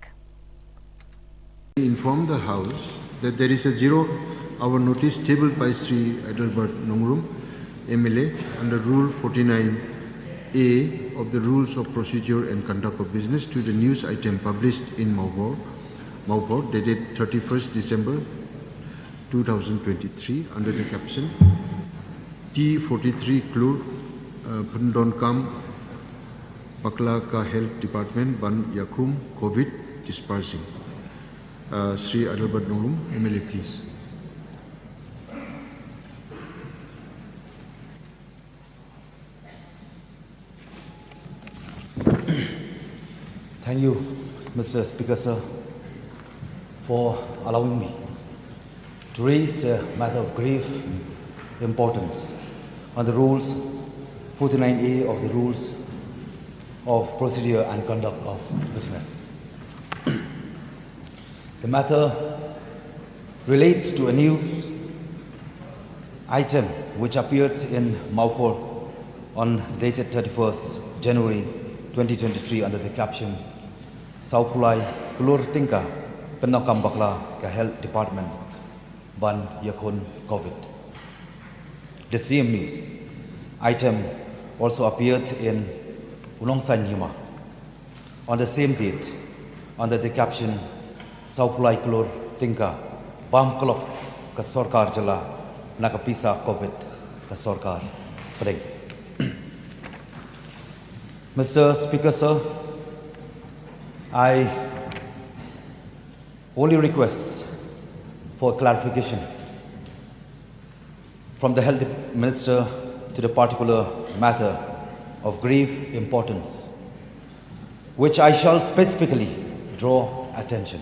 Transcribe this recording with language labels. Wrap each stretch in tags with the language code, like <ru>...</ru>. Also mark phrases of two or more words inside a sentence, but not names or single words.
<en>We inform the House that there is a 0-hour notice tabled by Sri Adelbert Nongrum, MLA, under Rule 49A of the Rules of Procedure and Conduct of Business to the news item published in Maupur dated 31st December 2023 under the caption T43 Klur Pendonkam Pakla Ka Health Department Ban Yakum COVID Dispersing. Sri Adelbert Nongrum, MLA, please. Thank you, Mr. Speaker, sir, for allowing me to raise a matter of grave importance on the rules 49A of the Rules of Procedure and Conduct of Business. The matter relates to a new item which appeared in Maupur on dated 31st January 2023 under the caption Saupulai Kulur Tingka Penokam Bakla Ka Health Department Ban Yakun COVID. The same news item also appeared in Ulongsan Yuma on the same date under the caption Saupulai Kulur Tingka Bam Klok Ka Sorkar Jala Nakapisa COVID Ka Sorkar Preg. Mr. Speaker, sir, I only request for clarification from the Health Minister to the particular matter of grave importance which I shall specifically draw attention.</en>